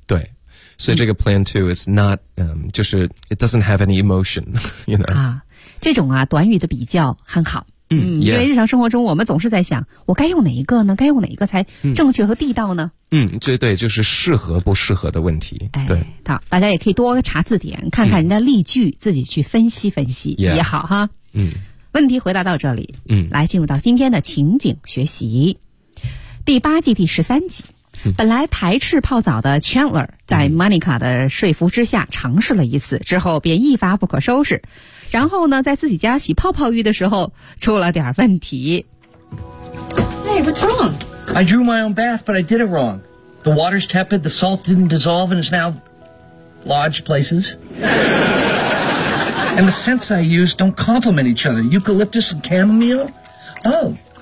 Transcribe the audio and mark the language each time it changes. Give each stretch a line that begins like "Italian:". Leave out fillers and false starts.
Chinese: 对所以这个
English: plan to is not
Chinese: 就是
English: it doesn't have any emotion you know
Chinese: 啊，这种啊短语的比较很好因为日常生活中我们总是在想我该用哪一个呢该用哪一个才正确和地道呢对就是适合不适合的问题对、哎、好大家也可以多查字典看看人家例句自己去分析也好哈问题回答到这里来进入到今天的情景学习第八季第十三集本来排斥泡澡的 Chandler 在 Monica 的说服之下尝试了一次之后便一发不可收拾然后呢在自己家洗泡泡浴的时候出了点问题
English: Hey, what's wrong? I drew my own bath, but I did it wrong. The water's tepid, the salt didn't dissolve, and it's now lodged places. And the scents I use don't complement each other. Eucalyptus and chamomile? Oh.